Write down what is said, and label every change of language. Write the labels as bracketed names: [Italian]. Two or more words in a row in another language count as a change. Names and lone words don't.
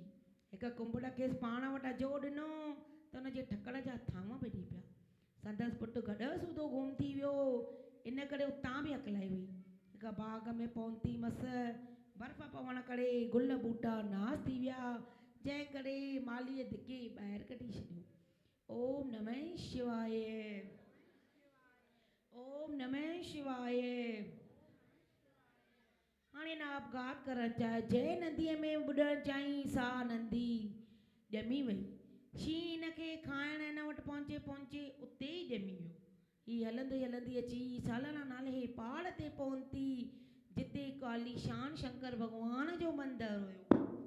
[Sindhi] हिकु कुंभड़ खेसि पाण वटि अजो ॾिनो त हुनजे ठकड़ जा थांव ॿधी पिया। संदसि पुटु गॾु सूधो गुम थी वियो, इन करे उतां बि अकलाई वई। हिकु बाग़ में पहुती मस, बर्फ़ पवण करे गुल ॿूटा नास थी विया, जंहिं करे मालीअ धिके ॿाहिरि कढी छॾियो। [Sanskrit] ओम नमः शिवाय, ओम नमः शिवाय। [Sindhi] हाणे न अपघात करणु चाहे, जंहिं नदीअ में ॿुॾणु चाहीं सा नदी ॼमी वई। शींहुं हिन खे खाइण हिन वटि पहुचे उते ई ॼमी वियो। हीअ हलंदी हलंदी अची सालाना नाले पहाड़ ते पहुती, जिते आलीशान शंकर भॻवान जो मंदरु हुयो।